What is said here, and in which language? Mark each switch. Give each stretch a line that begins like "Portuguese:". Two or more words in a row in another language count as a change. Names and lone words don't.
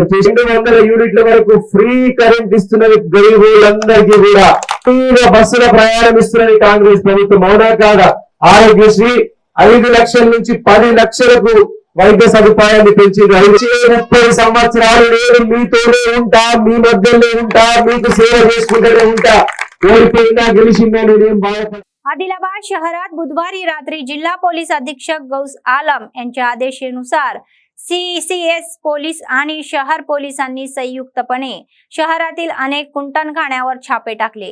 Telugu: 200 యూనిట్ల వరకు ఫ్రీ కరెంట్ ఇస్తున్నది గరీబులందరికీ కూడా. ఫ్రీగా బస్సుల ప్రయాణం ఇస్తున్నది కాంగ్రెస్ ప్రభుత్వం. అవునా కాదా? ఆరోగ్యశ్రీ 5 లక్షల నుంచి 10 లక్షలకు వైద్య సదుపాయాన్ని పెంచింది. 30 సంవత్సరాలు నేను మీతోనే ఉంటా, మీ మధ్యలో ఉంటా, మీకు సేవ చేసుకుంటూనే ఉంటా. ओळखींना गेलिशिंदा नेम बाळा.
Marathi: आदिलाबाद शहरात बुधवारी रात्री जिल्हा पोलीस अधीक्षक गौस आलम यांच्या आदेशानुसार सीसीएस पोलीस आणि शहर पोलिसांनी संयुक्तपणे शहरातील अनेक कुंटणखान्यावर छापे टाकले.